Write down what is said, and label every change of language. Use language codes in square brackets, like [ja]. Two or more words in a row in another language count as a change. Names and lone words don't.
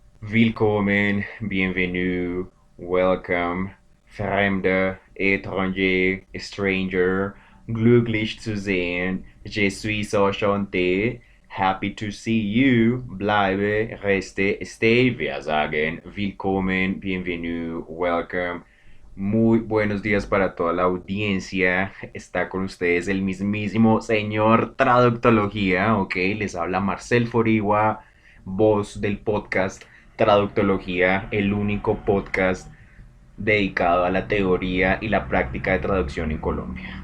[en] Willkommen, bienvenue, welcome, Fremde, étranger, stranger, [de] glücklich zu sehen, [fr] je suis enchanté, [en] happy to see you, [de] bleibe, reste, stay. Wir sagen Willkommen, bienvenue, [en] welcome. [es] Muy buenos días para toda la audiencia. Está con ustedes el mismísimo señor Traductología, ¿ok? Les habla Marcel Forigua, voz del podcast Traductología, el único podcast dedicado a la teoría y la práctica de traducción en Colombia.